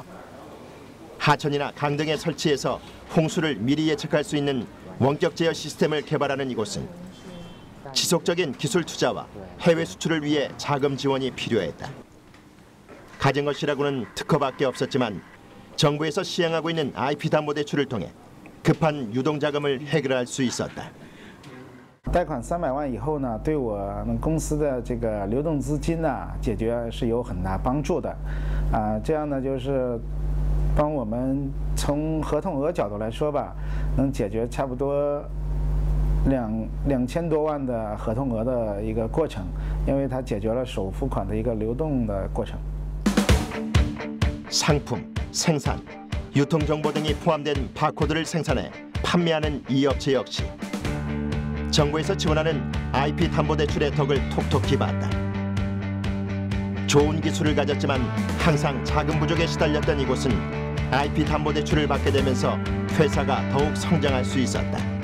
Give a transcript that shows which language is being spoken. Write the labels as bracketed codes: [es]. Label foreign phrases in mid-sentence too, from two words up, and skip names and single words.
[ko] 하천이나 강 등에 설치해서 홍수를 미리 예측할 수 있는 원격 제어 시스템을 개발하는 이곳은 지속적인 기술 투자와 해외 수출을 위해 자금 지원이 필요했다. 가진 것이라고는 특허밖에 없었지만 정부에서 시행하고 있는 IP 담보 대출을 통해 급한 유동 자금을 해결할 수 있었다. [zh] 贷款300万以后呢，对我们公司的这个流动资金呢，解决是有很大帮助的，这样呢就是帮我们从合同额角度来说吧，能解决差不多2000多万的合同额的一个过程，因为它解决了首付款的一个流动的过程。 [ko] 상품, 생산, 유통 정보 등이 포함된 바코드를 생산해 판매하는 이 업체 역시 정부에서 지원하는 IP 담보 대출의 덕을 톡톡히 봤다. 좋은 기술을 가졌지만 항상 자금 부족에 시달렸던 이곳은 IP 담보 대출을 받게 되면서 회사가 더욱 성장할 수 있었다.